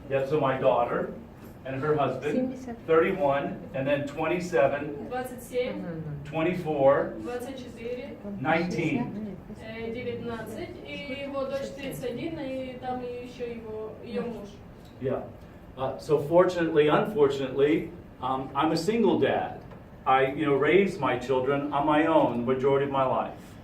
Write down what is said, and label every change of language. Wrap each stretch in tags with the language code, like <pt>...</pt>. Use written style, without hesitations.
<en>Yeah, so my daughter and her husband, 31, and then 27, 24, 19. 19.</en> <ru>И его дочь 31, и там еще ее муж.</ru> <en>Yeah. So fortunately, unfortunately, I'm a single dad. I, raised my children on my own the majority of my life.</en>